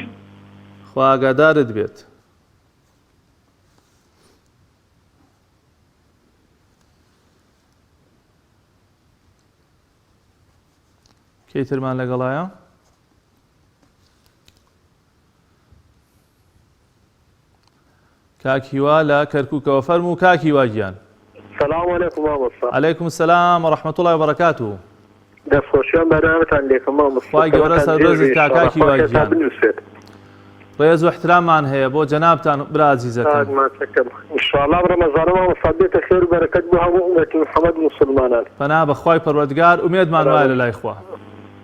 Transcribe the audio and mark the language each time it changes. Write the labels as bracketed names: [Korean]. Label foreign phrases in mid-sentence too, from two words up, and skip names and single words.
[Central Kurdish] خوا ئاگادارت بێت. کەی ترمان لەگەڵایە؟ کاک هیوا لە کەرکووکەوە فەرموو کاک هیوا گیان. [Arabic] السلام عليكم مامۆستا. عليكم السلام ورحمة الله وبركاته. [Central Kurdish] دەستخۆشیان بەرنامەتان لێکم مامۆستا. خوای گەورە سەربەرزت کە کاکی هیوا گیان. ڕێز و احتراممان هەیە بۆ جەنابتان برا عەزیزەکەم. ئینشاءڵڵا ڕەمەزانە مامۆستا بێتە خێر و بەرەکەت بۆ هەموو ئومەتی محەممەد موسڵمانان. پەنا بە خوای پەروەردگار ئومێدمان وایە لە لای خوا.